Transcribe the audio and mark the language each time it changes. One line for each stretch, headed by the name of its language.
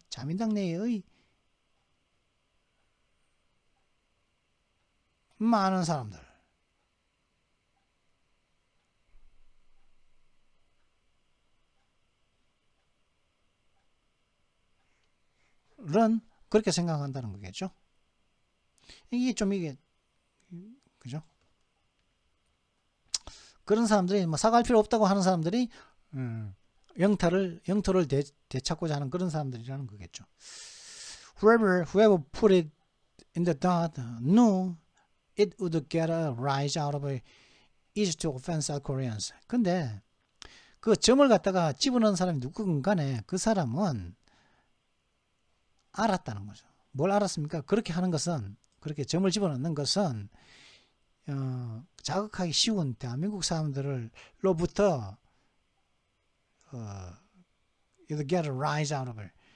Korean: 자민당 내의 많은 사람들은 그렇게 생각한다는 거겠죠. 이게 그죠? 그런 사람들이 뭐 사과할 필요 없다고 하는 사람들이 영토를 되찾고자 하는 그런 사람들이라는 거겠죠.
English: whoever put it in the dot knew it would get a rise out of it easy to offend South Koreans.
Korean: 근데 그 점을 갖다가 집어넣은 사람이 누구건 간에 그 사람은 알았다는 거죠. 뭘 알았습니까? 그렇게 하는 것은, 그렇게 점을 집어넣는 것은 자극하기 쉬운 대한민국 사람들로부터
English: you'll get a rise out of it.